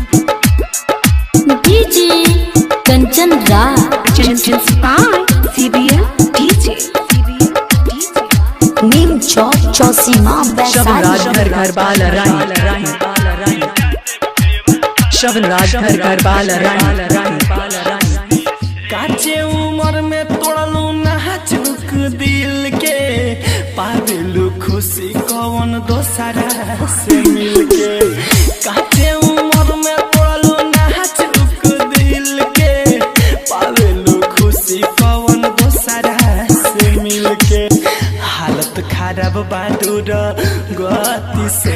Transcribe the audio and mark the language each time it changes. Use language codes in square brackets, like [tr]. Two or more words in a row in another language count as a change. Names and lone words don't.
[en] DJ Kanchan Raj. Purchased by CBS DJ Neem Chowk Chausima Shravan Raj Gharbala Rani. Shravan Raj Gharbala Rani. [bho] काचे उम्र में तोड़लू नाजुक दिल के पागलू खुशी कौन दोसरा से मिलके काचे उम्र में तोड़लू नाजुक दिल के पागलू खुशी कौन दोसरा से मिलके हालत खराब बादुर गति से